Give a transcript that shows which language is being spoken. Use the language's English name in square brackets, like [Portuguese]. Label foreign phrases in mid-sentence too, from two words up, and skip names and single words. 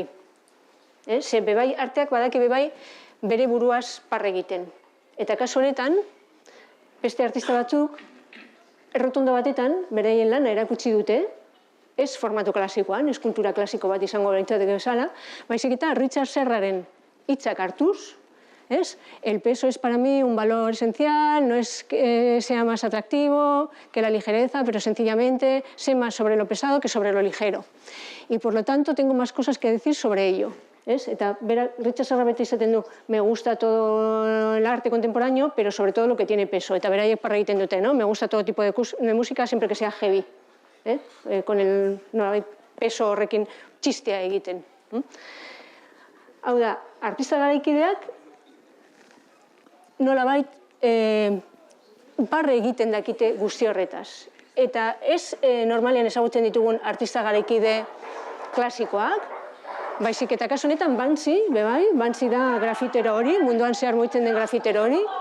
[Basque] Ze bebai arteak badaki bebai bere buruaz parre egiten. Eta kasu honetan, beste artista batzuk errotonda batetan beraien lana erakutsi dute, ez formatu klasikoan, eskultura klasiko bat izango berintzateke bezala, baizik eta Richard Serraren hitzak hartuz, [Spanish] el peso es para mí un valor esencial, no es que sea más atractivo que la ligereza, pero sencillamente sé más sobre lo pesado que sobre lo ligero. Y por lo tanto tengo más cosas que decir sobre ello. [Basque] Eta Richard Serra beti izaten du, [Spanish] me gusta todo el arte contemporáneo, pero sobre todo lo que tiene peso. [Basque] Eta beraiek parra egiten dute, [Spanish] me gusta todo tipo de música, siempre que sea heavy. Con el peso [Basque] horrekin txistea egiten. Hau da, artista garaikideak nolabait barre egiten dakite guzti horretaz. Eta ez normalean ezagutzen ditugun artista garaikide klasikoak, baizik eta kasu honetan Banksy, bebai, Banksy da grafitero hori, munduan zehar mugitzen den grafitero hori.